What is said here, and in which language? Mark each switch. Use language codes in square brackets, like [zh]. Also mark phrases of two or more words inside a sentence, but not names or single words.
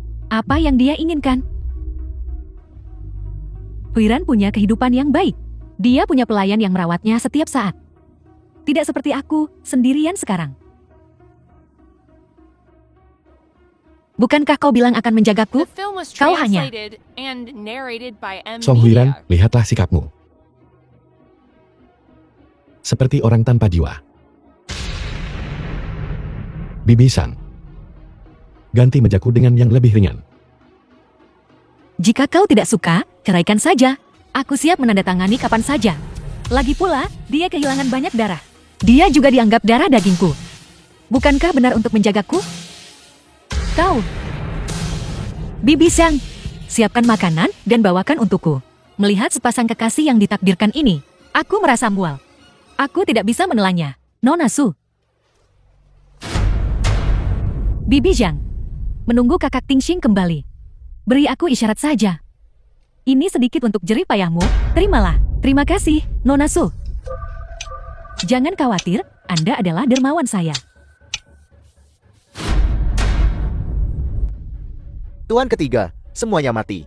[id] Apa yang dia inginkan? Huiran punya kehidupan yang baik. Dia punya pelayan yang merawatnya setiap saat. Tidak seperti aku, sendirian sekarang. Bukankah kau bilang akan menjagaku? [en] The film was [id] Kau hanya. [en] translated and narrated by M. [id] Song Huiran, Media. lihatlah sikapmu. Seperti orang tanpa jiwa. Bibi-san. Ganti mejaku dengan yang lebih ringan. Jika kau tidak suka, ceraikan saja. Aku siap menandatangani kapan saja. Lagi pula, dia kehilangan banyak darah. Dia juga dianggap darah dagingku. Bukankah benar untuk menjagaku? Kau. Bibi Sang, siapkan makanan dan bawakan untukku. Melihat sepasang kekasih yang ditakdirkan ini, aku merasa mual. Aku tidak bisa menelannya. Nona Su. Bibi Zhang, menunggu kakak Tingsheng kembali. Beri aku isyarat saja. Ini sedikit untuk jerih payahmu, terimalah. Terima kasih, Nona Su. Jangan khawatir, Anda adalah dermawan saya. Tuan ketiga, semuanya mati.